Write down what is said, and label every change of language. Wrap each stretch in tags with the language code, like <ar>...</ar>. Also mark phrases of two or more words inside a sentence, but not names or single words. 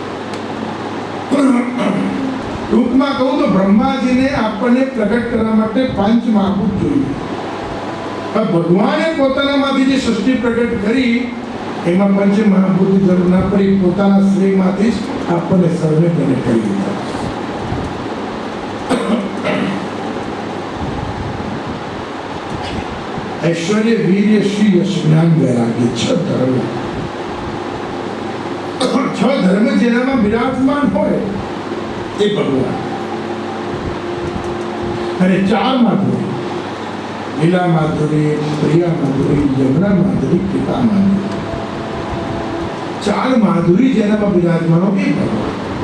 <gu>ટૂંકમાં કહું તો બ્રહ્માજીને આપણને પ્રગટ કરવા માટે પંચમહાભૂત જોઈએ. ભગવાને પોતાનામાંથી જે સૃષ્ટિ પ્રગટ કરી એમાં પંચમહાભૂતની જરૂર ના પડી. પોતાના શ્રેયમાંથી જ આપણને સર્વે તેને કરી દીધા.</gu> <sa>ऐश्वर्य, वीर्य, श्री, यश, ज्ञान, वैराग्य, 6 धर्म.</sa> <gu>6 धर्म જેનામાં બિરાજમાન હોય એ ભગવાન. અને 4 માધુરી: લીલા માધુરી, પ્રિયા માધુરી, યમુના માધુરી, કૃપા માધુરી. 4 માધુરી જેનામાં બિરાજમાન હોય એ ભગવાન.</gu>